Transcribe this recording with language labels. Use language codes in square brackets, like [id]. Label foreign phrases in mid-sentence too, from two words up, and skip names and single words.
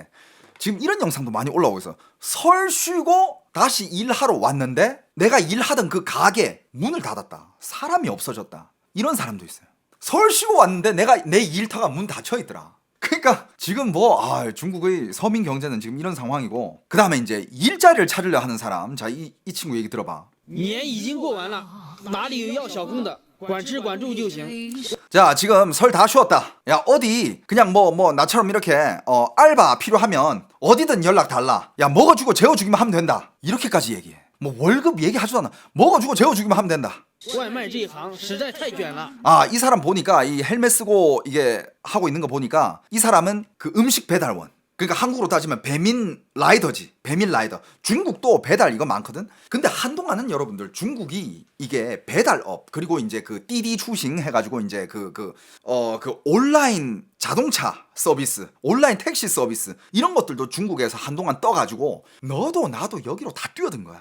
[ko] 지금 이런 영상도 많이 올라오고 있어. 설 쉬고 다시 일하러 왔는데 내가 일하던 그 가게 문을 닫았다. 사람이 없어졌다. 이런 사람도 있어요. 설 쉬고 왔는데 내 일터가 문 닫혀 있더라. 그러니까 지금 중국의 서민 경제는 지금 이런 상황이고 그 다음에 이제 일자리를 찾으려 하는 사람. 자 이 친구 얘기 들어봐. [zh] 年已经过完了，哪里有要小工的，管吃管住就行。 [ko] 자 지금 설 다 쉬었다. 야 어디 그냥 뭐 나처럼 이렇게 알바 필요하면 어디든 연락 달라. 야 먹어주고 재워주기만 하면 된다. 이렇게까지 얘기해. 뭐 월급 얘기하지도 않아. 먹어주고 재워주기만 하면 된다. [zh] 外卖这一行实在太卷了。 [ko] 이 사람 보니까 이 헬멧 쓰고 이게 하고 있는 거 보니까 이 사람은 그 음식 배달원. 그러니까 한국으로 따지면 배민 라이더지. 배민 라이더. 중국도 배달 이거 많거든. 근데 한동안은 여러분들 중국이 이게 배달업 그리고 이제 그 띠디 추싱 해가지고 이제 그 온라인 자동차 서비스, 온라인 택시 서비스 이런 것들도 중국에서 한동안 떠가지고 너도 나도 여기로 다 뛰어든 거야.